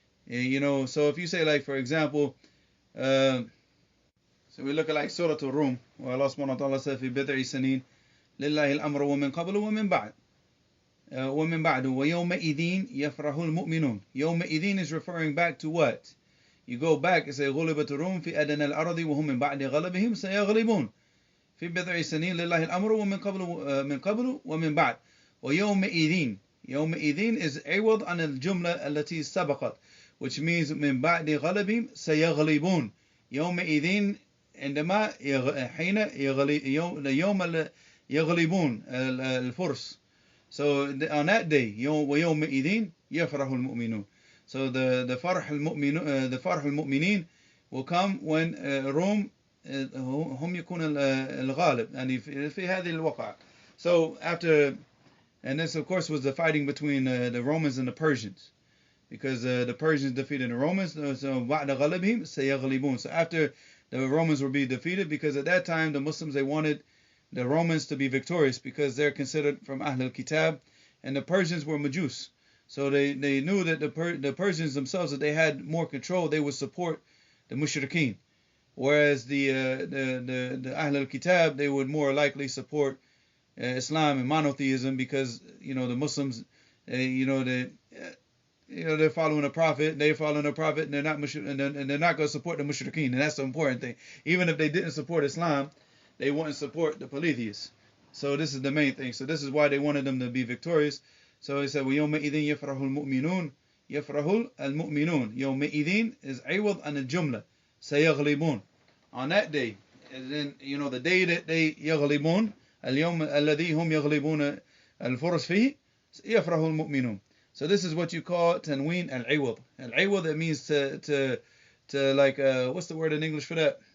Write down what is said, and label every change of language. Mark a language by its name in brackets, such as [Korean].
[English] You know, so if you say, like for example, so we look at like Surah Al-Rum, where Allah subhanahu wa ta'ala said, [Arabic] في بضع سنين لله الأمر ومن قبل ومن بعد ويومئذ يفرح المؤمنون. [English] يومئذ is referring back to what? You go back and say [Arabic] غلبت الروم في أدنى الأرض وهم من بعد غلبهم سيغلبون. في بضع سنين لله الأمر ومن قبل من قبل ومن بعد ويومئذ يومئذ is عوض عن الجملة التي سبقت, which means من بعد غلبهم سيغلبون. يومئذ عندما حين يوم يغلبون الفرس. [English] So on that day [Arabic] ويومئذ يفرح المؤمنون. [English] So the [Arabic] فرح المؤمنين [English] will come when Rome [Arabic] هم يكون الغالب يعني في هذه الوقعة. [English] So after, and this of course was the fighting between the Romans and the Persians, because the Persians defeated the Romans. [Arabic] So بعد غلبهم سيغلبون. [English] So after the Romans would be defeated, because at that time the Muslims, they wanted the Romans to be victorious because they're considered from Ahl al-Kitab, and the Persians were Majus. So they knew that the Persians themselves, that they had more control, they would support the Mushrikeen. Whereas the Ahl al-Kitab, they would more likely support Islam and monotheism, because the Muslims, they're following a prophet, and they're not going to support the Mushrikeen, and that's the important thing. Even if they didn't support Islam, they wouldn't support the polytheists. So this is the main thing. So this is why they wanted them to be victorious. So he said, [Arabic] وَيَوْمَئِذٍ يَفْرَحُ الْمُؤْمِنُونَ يَفْرَحُ الْمُؤْمِنُونَ. يَوْمَئِذٍ is عوض عن الجملة سيغلبون. [English] On that day, and then the day that they [Arabic] يغلبون, اليوم الذي هم يغلبون الفرس فيه يفرح المؤمنون. [English] So this is what you call tanween al-iwad. Al-iwad, it means to like, what's the word in English for that?